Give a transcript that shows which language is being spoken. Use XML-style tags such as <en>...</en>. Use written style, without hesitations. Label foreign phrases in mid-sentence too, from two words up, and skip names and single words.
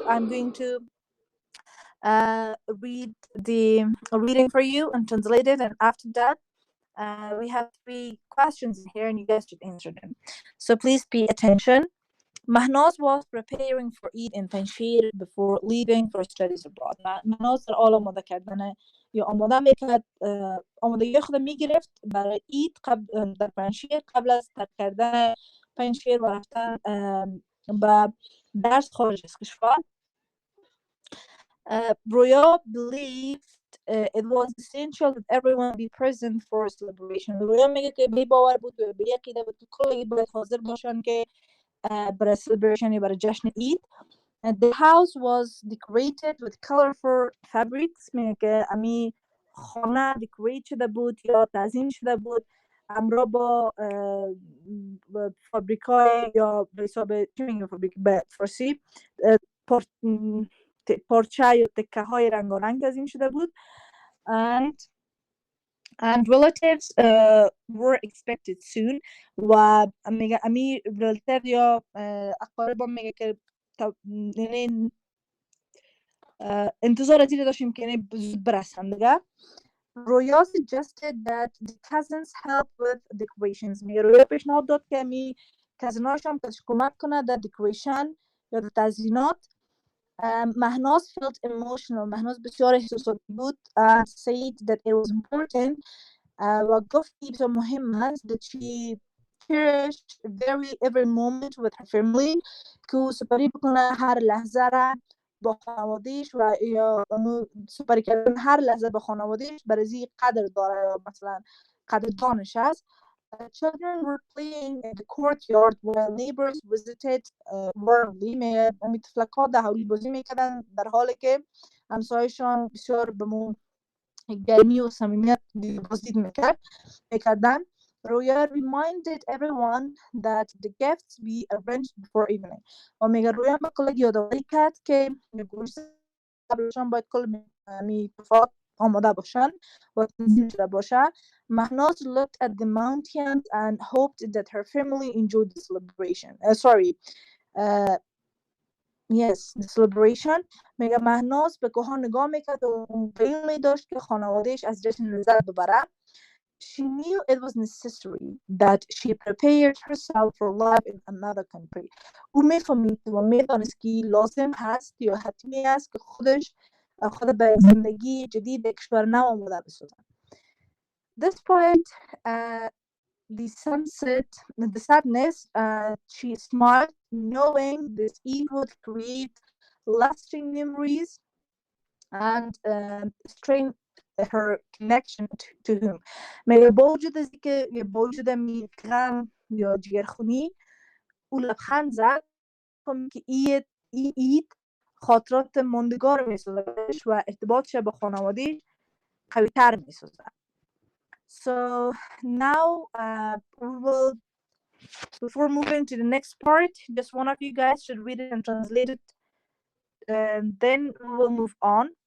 <en>I'm going to read the reading for you and translate it. And after that, we have 3 questions in here and you guys should answer them. So please pay attention. Mahnaz was preparing for Eid in Panjshir before leaving for studies abroad.</en> <fa>Mahnaz در حال آماده کردن یا آماده میکرد آمادگی خود میگرفت برای اید در پنجشیر قبل از ترک کردن پنجشیر و رفتن به درس خارج از کشور.</fa> <en>Roya believed it was essential that everyone be present for a celebration.</en> <fa>رویا میگه که به باور بود و به عقیده بود که کلی باید حاضر باشن که برای celebration یا برای جشن اید.</fa> <en>The house was decorated with colorful fabrics.</en> <fa>میگه که امی خانه decorate شده بود یا تزیین شده بود همراه با فابریکای یا به حساب چی میگه فابریک به فارسی پارچه یا تکه های رنگارنگ تزیین شده بود.</fa> <en>And relatives were expected soon.</en> <fa>و میگه امی relative یا اقارب میگه که یعنی انتظار از این داشتیم که زود برسن دیگه.</fa> <en>رویا suggested that the cousins help with decorations.</en> <fa>میگه رویا پیشنهاد داد که امی کزناش هم کمک کنه در decoration یا در تزیینات.</fa> <en>Mahnaz felt emotional.</en> <fa>Mahnaz بسیار احساساتی بود</fa> <en>and said that it was important</en> <fa>و گفت که بسیار مهم است</fa> <en>that she cherished every moment with her family</en> <fa>که سپری بکنه هر لحظه را با خانوادهش و یا سپری کردن هر لحظه با خانوادهش برای قدر داره یا مثلا قدردانش است.</fa> <en>Children were playing in the courtyard while neighbors visited warmly.</en> <fa>طفلک‌ها در حولی بازی میکردن در حالی که همسایه‌شان بسیار به گرمی و صمیمیت بازدید میکردن.</fa> <en>رویا reminded everyone that the gifts be arranged before evening.</en> <fa>و میگه رویا به کل یادآوری کرد که قبلشان باید کل تفاحات آماده باشن و تنظیم شده باشه.</fa> <en>Mahnaz looked at the mountains and hoped that her family enjoyed the celebration. The celebration.</en> <fa>میگه مهناز به کوهها نگاه میکرد و امیل می‌داشت که خانوادهش از جشن لذت ببره.</fa> <en>She knew it was necessary that she prepared herself for life in another country.</en> <fa>او میفهمید و میدانست که لازم هست یا حتمی است که خود به زندگی جدید کشور نو آماده بسازد.</fa> <en>Despite the sadness, she smiled, knowing this Eid would create lasting memories and strengthen her connection to him.</en> <fa>میگه با وجود از اینکه با وجود غم یا جگرخونی او لبخند زد که اید خاطرات ماندگار میسازدش و ارتباطش با خانواده قوی‌تر میسازد.</fa> <en>So now before moving to the next part, just one of you guys should read it and translate it, and then we will move on.</en>